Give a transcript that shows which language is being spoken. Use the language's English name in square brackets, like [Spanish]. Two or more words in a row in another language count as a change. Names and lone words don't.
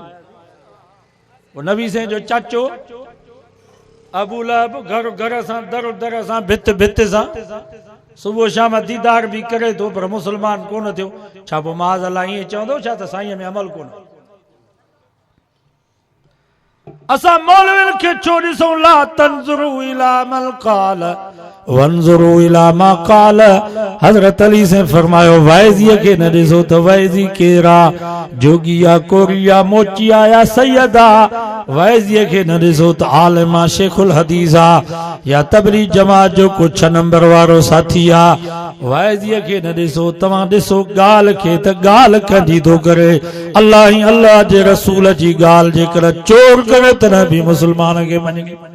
[Sindhi] वो नबी साईं जो चाचो अबू लहब घर घर सां दर दर सां भित भित सां सुबुह शाम दीदार भी करे थो, पर मुसलमान कोन थियो। छा पोइ माज़ अल्लाह ईअं चवंदो छा त साईं में अमल कोन? असां मौलवियुनि खे छो ॾिसूं? [Arabic] لا تنظروا إلى من قال وانظروا إلى ما قال. [Sindhi] हज़रत अली से फरमायो वाइज़ीअ खे न ॾिसो त वाइज़ी केरा, जोगी या कोरिया मोचिया या सैयदा। वाइज़ीअ खे न ॾिसो त आलिमा शेखुल हदीस आ या तबरी जमात जो को 6 नंबर वारो साथी आ। वाइज़ीअ खे न ॾिसो, तव्हां ॾिसो ॻाल्हि खे त ॻाल्हि कंदी थो करे अल्लाह ई अल्लाह जे रसूल जी ॻाल्हि जेकर चोर करे त न बि मुसलमान खे मञे।